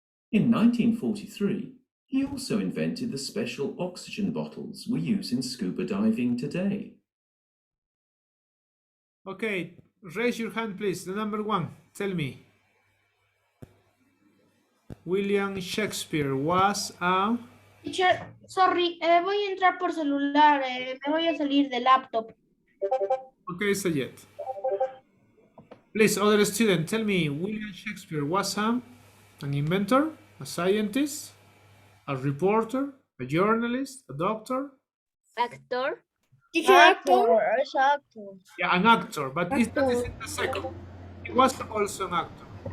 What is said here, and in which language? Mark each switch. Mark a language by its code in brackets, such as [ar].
[en] In 1943, he also invented the special oxygen bottles we use in scuba diving today. Okay, raise your hand, please. The number one, tell me. William Shakespeare was a... Teacher, sorry, [es] voy a entrar por celular, me voy a salir del laptop. [en] Okay, Sayed. Please, other student, tell me, William Shakespeare was an inventor, a scientist, a reporter, a journalist, a doctor? Actor. Teacher, actor. Actor. Yeah, an actor, but that isn't the second. He was also an actor.